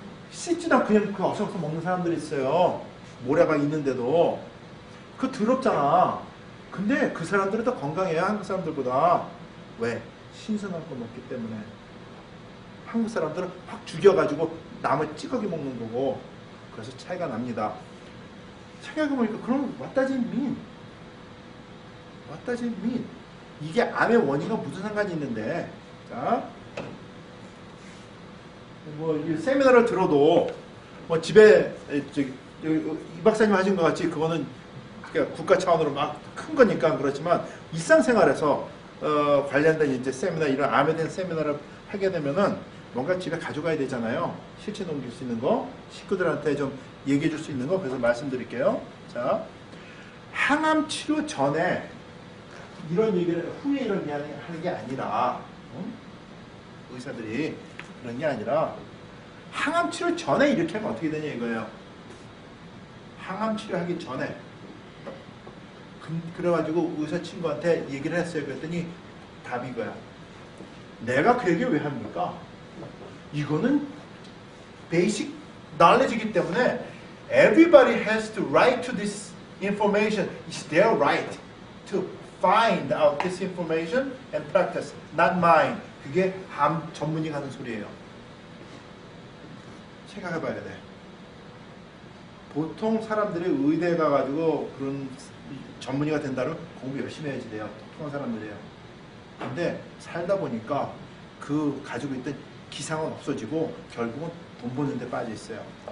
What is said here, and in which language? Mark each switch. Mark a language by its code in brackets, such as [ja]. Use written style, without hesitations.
[ko] 씻지도 않고 그냥 그 어서서 먹는 사람들이 있어요. 모래가 있는데도 그거 더럽잖아. 근데 그 사람들은 더 건강해요. 한국 사람들보다. 왜? 신선한 거 먹기 때문에. 한국 사람들은 확 죽여가지고 남을 찌꺼기 먹는 거고. 그래서 차이가 납니다. 생각해보니까 그럼 [en] what does it mean? What does it mean? [ko] 이게 암의 원인과 무슨 상관이 있는데, 자, 뭐, 이 세미나를 들어도, 뭐, 집에, 이 박사님 하신 것 같이, 그거는, 그러니까 국가 차원으로 막 큰 거니까 그렇지만, 일상생활에서, 관련된 이제 세미나, 이런 암에 대한 세미나를 하게 되면은, 뭔가 집에 가져가야 되잖아요. 실체 넘길 수 있는 거, 식구들한테 좀 얘기해 줄 수 있는 거, 그래서 말씀드릴게요. 자, 항암 치료 전에, 이런 얘기를 후에 이런 얘기 하는 게 아니라 의사들이 그런 게 아니라 항암 치료 전에 이렇게 하면 어떻게 되냐 이거예요. 항암 치료하기 전에 그래가지고 의사 친구한테 얘기를 했어요. 그랬더니 답이 이거야. 내가 그 얘기를 왜 합니까? 이거는 베이직 [en] knowledge이기 [ko] 때문에 [en] everybody has to right to this information. It's their right to find out this information and practice, not mine. [ko] 그게 암 전문의가 하는 소리예요. 생각해봐야 돼. 보통 사람들이 의대에 가가지고 그런 전문의가 된다면 공부 열심히 해야지 돼요. 통한 사람들이에요. 근데 살다 보니까 그 가지고 있던 기상은 없어지고 결국은 돈 버는 데 빠져 있어요.